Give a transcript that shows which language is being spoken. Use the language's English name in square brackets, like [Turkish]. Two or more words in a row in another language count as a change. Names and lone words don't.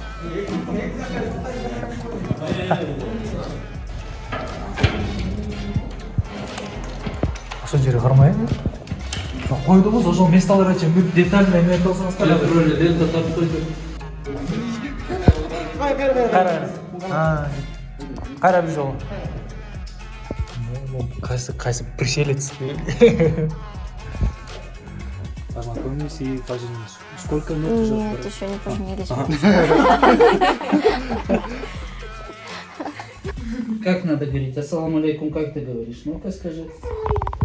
[Kyrgyz] Ошол жерге кармайбы? Койдуңуз ошол месталарга чейин бүт детально эметип алсаңыздар. Кайра бир жолу. Кайсы пришелец. [Russian] Познакомились и поженились. Сколько лет уже? Нет, еще не поженились. Как надо говорить? [Arabic] السلام عليكم, [Russian] как ты говоришь?